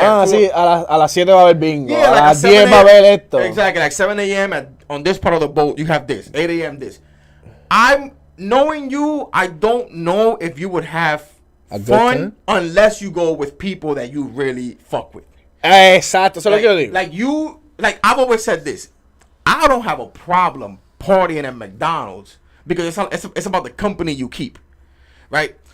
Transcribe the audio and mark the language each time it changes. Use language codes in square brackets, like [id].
[es] Sí, a las 7 va a haber bingo. [en] Yeah, like [es] las 10 va a haber esto. [en] Exactly, like 7 a.m. on this part of the boat, you have this. 8 a.m. this. I'm knowing you, I don't know if you would have fun unless you go with people that you really fuck with. [es] Exacto, eso es lo que yo digo. [en] I've always said this. I don't have a problem partying at McDonald's because it's about the company you keep, right?